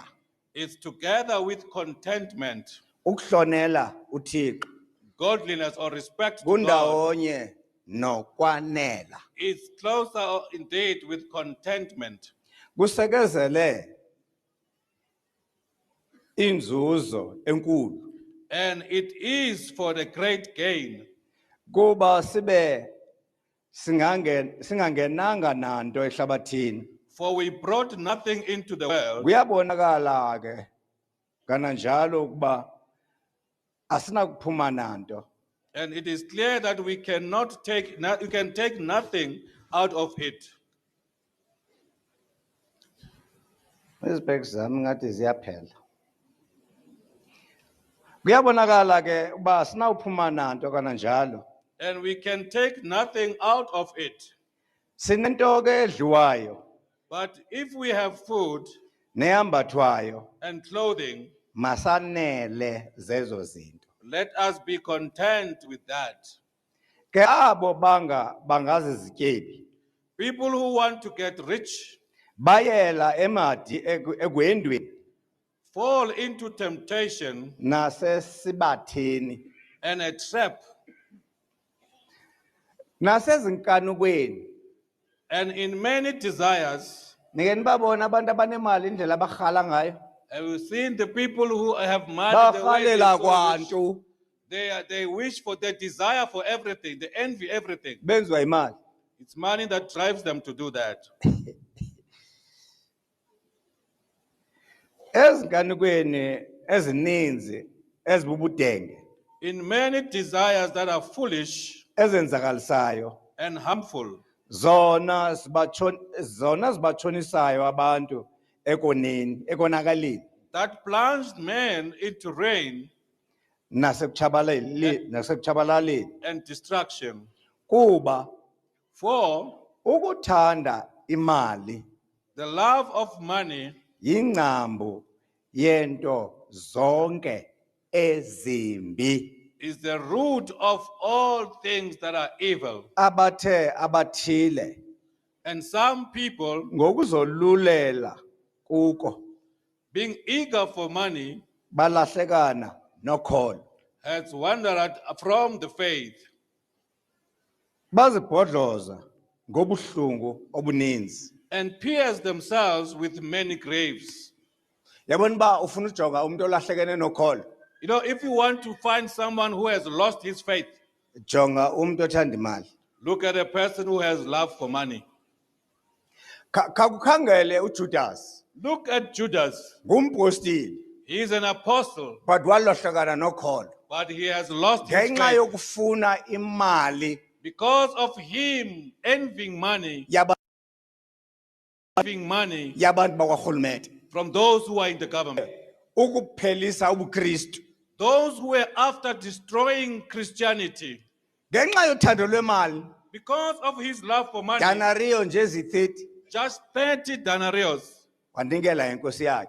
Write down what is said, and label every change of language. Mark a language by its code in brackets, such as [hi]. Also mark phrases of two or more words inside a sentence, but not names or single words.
[en] is together with contentment. [xh] Ukuhlonela uThixo [en] Godliness or respect to God [xh] kundawonye nokwanela. [en] is closer indeed with contentment. [xh] Kusekezele inzuzo enkulu [en] And it is for the great gain [xh] kuba sibe singangenanga nanto ehlabathini. [en] for we brought nothing into the world, [xh] Kuyabonakala ke kananjalo ukuba asinakuphuma nanto. [en] and it is clear that we cannot take, you can take nothing out of it. [xh] Izibheki zami ngathi ziyaphela. Kuyabonakala ke uba asinawuphuma nanto kananjalo. [en] And we can take nothing out of it. [xh] Sinento ke edliwayo [en] But if we have food [xh] neyambathwayo [en] and clothing, [xh] masanele zezo zinto. [en] let us be content with that. [xh] Ke abo bangazizityebi [en] People who want to get rich [xh] bayela emadi ekwendweni [en] fall into temptation [xh] nasesibatheni [en] and a trap, [xh] nasezinkanukweni. [en] and in many desires. [xh] Nike nibabona abantu abanemali indlela abarhala ngayo. [en] Have you seen the people who have money? The way they [xh] Barhalela so kwantu [en] they wish for, they desire for everything, they envy everything. [xh] benziwa imali. [en] It's money that drives them to do that. [xh] Ezinkanukweni ezininzi ezibubudenge [en] In many desires that are foolish [xh] ezenzakalisayo [en] and harmful, [xh] zona zibatshonisayo abantu ekonakaleni [en] that plunged men into ruin [xh] nasekutshabalaleni [en] and destruction. [xh] kuba [en] For [xh] ukuthanda imali [en] the love of money [xh] yingcambu yento zonke ezimbi. [en] is the root of all things that are evil. [xh] abathe abathile [en] And some people, [xh] ngokuzolulela kuko [en] being eager for money, [xh] balahlekana nokholo [en] has wandered from the faith [xh] bazibhodloza ngobuhlungu obuninzi. [en] and pierced themselves with many graves. [xh] Yabona uba ufuna ujonga umuntu olahlekene nokholo, [en] You know, if you want to find someone who has lost his faith, [xh] jonga umuntu othanda imali. [en] look at a person who has love for money. [xh] Kakukhangele uJudas, [en] Look at Judas. [xh] ngumpostile, [en] He is an apostle, [xh] but walahlekana nokholo [en] but he has lost his [xh] ngenxa [en] faith [xh] yokufuna imali [en] because of him envying money [xh] yabantu bakwarhulumente, [en] from those who are in the government. [xh] ukuphelisa ubuKristu. [en] Those who were after destroying Christianity [xh] Ngenxa yothando lwemali, [en] because of his love for money, [xh] danariyo nje ezi-30 [en] just 30 denarius. [xh] wandingela inkosi yakhe.